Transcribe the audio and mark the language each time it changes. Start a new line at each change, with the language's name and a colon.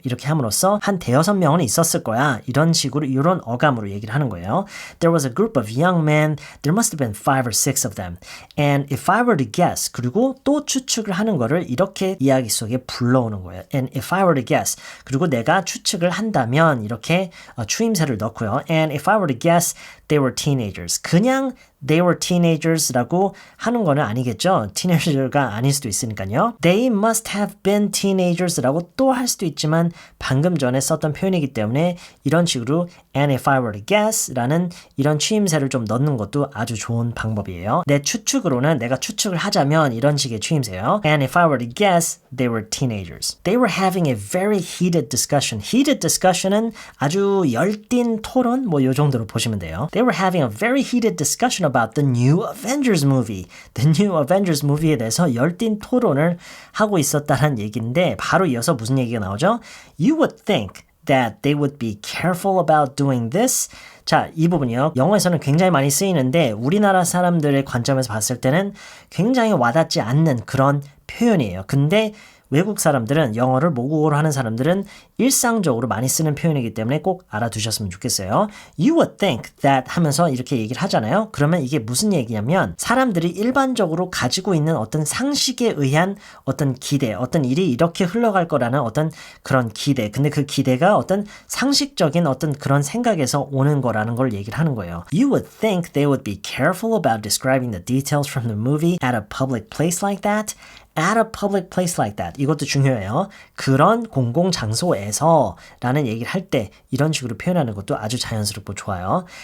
Korean: 이렇게 함으로써 한 대여섯 명은 있었을 거야. 이런 식으로 이런 어감으로 얘기를 하는 거예요.
English: There was a group of young men. There must have been five or six of them. And if I were to guess,
Korean: 그리고 또 추측을 하는 거를 이렇게 이야기 속에 불러오는 거예요.
English: And if I were to guess,
Korean: 그리고 내가 추측을 한다면 이렇게 추임새를 넣고요.
English: And if I were to guess, they were teenagers.
Korean: 그냥
English: they were teenagers
Korean: 라고 하는 거는 아니겠죠. teenager가 아닐 수도 있으니까요.
English: They must have been teenagers
Korean: 라고 또 할 수도 있지만 방금 전에 썼던 표현이기 때문에 이런 식으로
English: and if I were to guess
Korean: 라는 이런 추임새를 좀 넣는 것도 아주 좋은 방법이에요. 내 추측으로는 내가 추측을 하자면 이런 식의 추임새예요.
English: And if I were to guess, they were teenagers. They were having a very heated discussion.
Korean: Heated discussion은 아주 열띤 토론 뭐 요 정도로 보시면 돼요.
English: They were having a very heated discussion about the new Avengers movie.
Korean: The new Avengers movie에 대해서 열띤 토론을 하고 있었다는 얘기인데 바로 이어서 무슨 얘기가 나오죠?
English: You would think that they would be careful about doing this.
Korean: 자, 이 부분이요. 영어에서는 굉장히 많이 쓰이는데 우리나라 사람들의 관점에서 봤을 때는 굉장히 와닿지 않는 그런 표현이에요. 근데 외국 사람들은 영어를 모국어로 하는 사람들은 일상적으로 많이 쓰는 표현이기 때문에 꼭 알아두셨으면 좋겠어요.
English: You would think that
Korean: 하면서 이렇게 얘기를 하잖아요. 그러면 이게 무슨 얘기냐면 사람들이 일반적으로 가지고 있는 어떤 상식에 의한 어떤 기대, 어떤 일이 이렇게 흘러갈 거라는 어떤 그런 기대. 근데 그 기대가 어떤 상식적인 어떤 그런 생각에서 오는 거라는 걸 얘기를 하는 거예요.
English: You would think they would be careful about describing the details from the movie at a public place like that. At a public place like that.
Korean: 이것도 중요해요. 그런 공공장소에서 라는 얘기를 할 때 이런 식으로 표현하는 것도 아주 자연스럽고 좋아요.